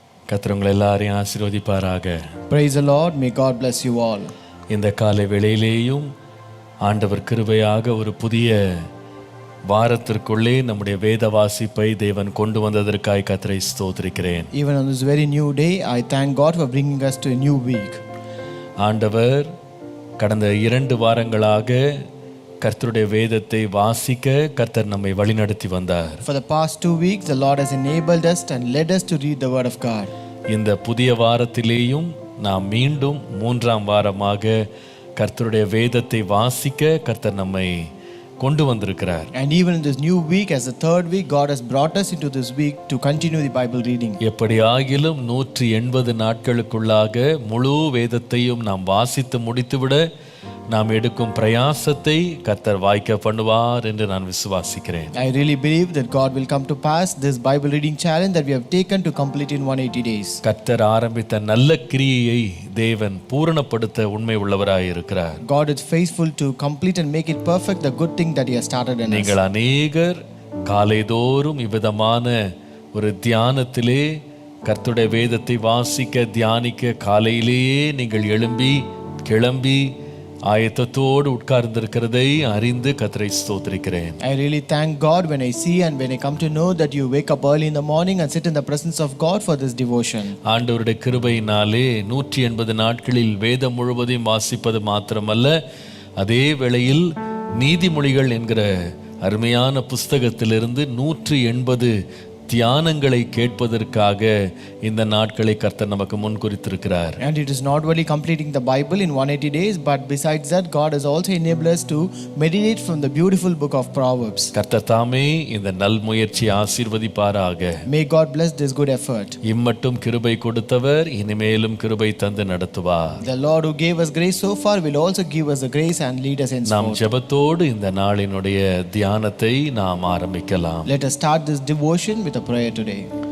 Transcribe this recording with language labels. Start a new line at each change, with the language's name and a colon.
Tamil: கர்த்தர் உங்களை எல்லாரையும் ஆசீர்வதிப்பாராக.
English: Praise the Lord. May God bless you all.
Tamil: இந்த காலை வேளையிலேயும் ஆண்டவர் கிருபையாக ஒரு புதிய வாரத்திற்குள்ளே நம்முடைய வேத வாசிப்பை தேவன் கொண்டு வந்ததற்காய் கர்த்தரை ஸ்தோத்திரிக்கிறேன்.
English: Even on this very new day, I thank God for bringing us to a new week.
Tamil: ஆண்டவர் கடந்த 2 வாரங்களாக கர்த்தருடைய வேதத்தை வாசிக்க கர்த்தர் நம்மை வழிநடத்தி வந்தார்.
English: For the past 2 weeks, the Lord has enabled us and led us to read the Word of God.
Tamil: இந்த புதிய வாரத்திலேயும் நாம் மீண்டும் 3ஆம் வாரமாக கர்த்தருடைய வேதத்தை வாசிக்க கர்த்தர் நம்மை கொண்டு வந்திருக்கிறார்.
English: And even in this new week, as the 3rd week, God has brought us into this week to continue the Bible reading.
Tamil: எப்படி ஆகிலும் 180 நாட்களுக்குள்ளாக முழு வேதத்தையும் நாம் வாசித்து முடித்துவிட நாம் எடுக்கும் பிரயாசத்தை கர்த்தர் வாய்க்க பண்ணுவார் என்று நான் விசுவாசிக்கிறேன்.
English: I really believe that God will come to pass this Bible reading challenge that we have taken to complete in 180 days.
Tamil: கர்த்தர் ஆரம்பித்த நல்ல கிரியையை தேவன் பூரணப்படுத்த உண்மை உள்ளவராய் இருக்கிறார்.
English: God is faithful to complete and make it perfect the good thing that He has started in us.
Tamil: நீங்கள் அநேகர் காலைதோறும் இவ்விதமான ஒரு தியானத்திலே கர்த்தருடைய வேதத்தை வாசிக்க தியானிக்க காலையிலேயே நீங்கள் கிளம்பி ஆயத்தத்தோடு உட்கார்ந்திருக்கிறதை அறிந்து கர்த்தரை ஸ்தோத்திரிக்கிறேன்.
English: I really thank God when I see and when I come to know that you wake up early in the morning and sit in the presence of God for this devotion.
Tamil: ஆண்டவருடைய கிருபையினாலே 180 நாட்களில் வேதம் முழுவதையும் வாசிப்பது மாத்திரமல்ல, அதே வேளையில் நீதிமொழிகள் என்கிற அருமையான புஸ்தகத்திலிருந்து 180 தியானங்களை கேட்பதற்காக இந்த நாட்களை கர்த்தர் நமக்கு முன் குறித்திருக்கிறார்.
English: And it is not only completing the Bible in 180 days, but besides that, God has also enabled us to meditate from the beautiful book of Proverbs.
Tamil: கர்த்தர் தாமே இந்த நல் முயற்சியை ஆசீர்வதிப்பாராக.
English: May God bless this good effort.
Tamil: இம்மட்டும் கிருபை கொடுத்தவர் இனிமேலும் கிருபை தந்து நடத்துவார்.
English: The Lord who gave us grace so far will also give us the grace and lead us henceforth.
Tamil: நாம் ஜெபத்தோடு இந்த நாளினுடைய தியானத்தை நாம் ஆரம்பிக்கலாம்.
English: Let us start this devotion with a prayer today.